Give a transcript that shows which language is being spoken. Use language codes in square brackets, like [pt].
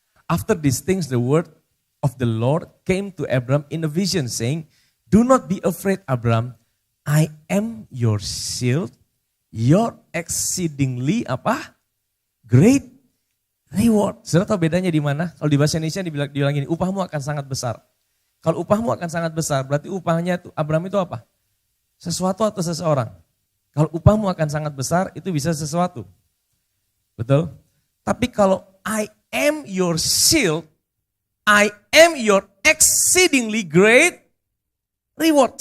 [en] After these things, the word of the Lord came to Abram in a vision saying, do not be afraid, Abram, I am your shield, your exceedingly apa? Great reward. [id] Saudara tahu bedanya di mana? Kalau di bahasa Indonesia dibilang gini, upahmu akan sangat besar. Kalau upahmu akan sangat besar, berarti upahnya itu Abram itu apa? Sesuatu atau seseorang. Kalau upahmu akan sangat besar, itu bisa sesuatu. Betul? Tapi kalau [en] I am your shield, I am your exceedingly great reward.